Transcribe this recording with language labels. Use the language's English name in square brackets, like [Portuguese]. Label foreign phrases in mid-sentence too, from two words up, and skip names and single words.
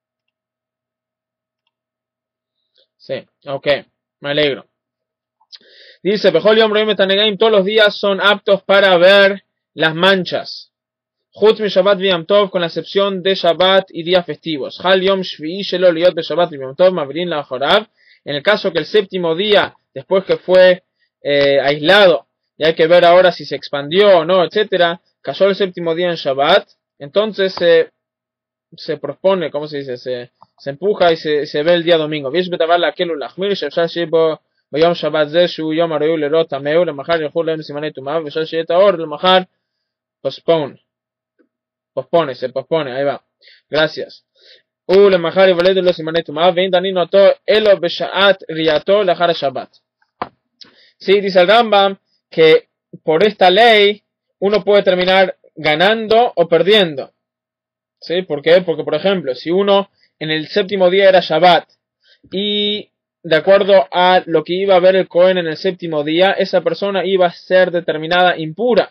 [Spanish] Sí, ok, me alegro. Dice, [Hebrew] בכל יום רואים את הנגעים, [Spanish] todos los días son aptos para ver las manchas. [Hebrew] חוץ משבת ויום טוב, [Spanish] con la excepción de Shabbat y días festivos. [Hebrew] חל יום שביעי שלו להיות בשבת ויום טוב, מעבירין לאחריו. [Spanish] En el caso que el séptimo día, después que fue aislado, y hay que ver ahora si se expandió o no, etcétera, cayó el séptimo día en Shabbat, entonces se propone, ¿cómo se dice? Se empuja y se ve el día domingo. [Hebrew] ביום שבת זה שהוא יום הראוי לראות טמאו למחר ילכו להם סימני טומאה ובשביל שיהיה טהור למחר [Spanish] se pospone, ahí va, gracias. [Hebrew] ולמחר יוולדו לו סימני טומאה ואין דנינו אותו אלו בשעת ראייתו לאחר השבת. [Spanish] Sí, dice el Rambam que por esta ley uno puede terminar ganando o perdiendo. ¿Sí? ¿Por qué? Porque, por ejemplo, si uno en el séptimo día era Shabbat y de acuerdo a lo que iba a ver el Cohen en el séptimo día, esa persona iba a ser determinada impura.